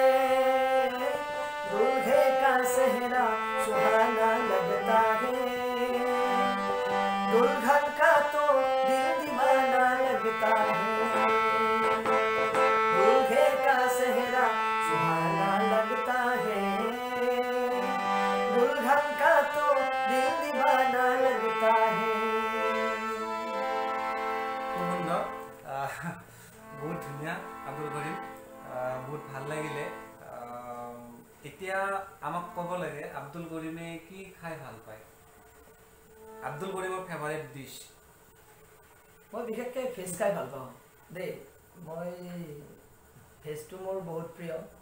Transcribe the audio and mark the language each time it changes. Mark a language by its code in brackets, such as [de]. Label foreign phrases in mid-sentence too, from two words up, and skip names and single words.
[hi] दूल्हे का सेहरा सुहाना लगता है, दुल्हन का तो दिल दीवाना लगता है, दूल्हे का सेहरा सुहाना लगता है, दुल्हन का तो दिल दीवाना लगता है। [as] বহুত ধুনীয়া আব্দুল করিম, बहुत ভাল লাগিলে। এতিয়া আমাক ক'ব লাগে আব্দুল করিমে কি খাই ভাল পায়? আব্দুল করিমৰ ফেভাৰিট ডিছ? মই বিশেষকৈ ভেজ খাই ভাল পাওঁ দেই। মই ভেজটো মোৰ বহুত প্ৰিয়।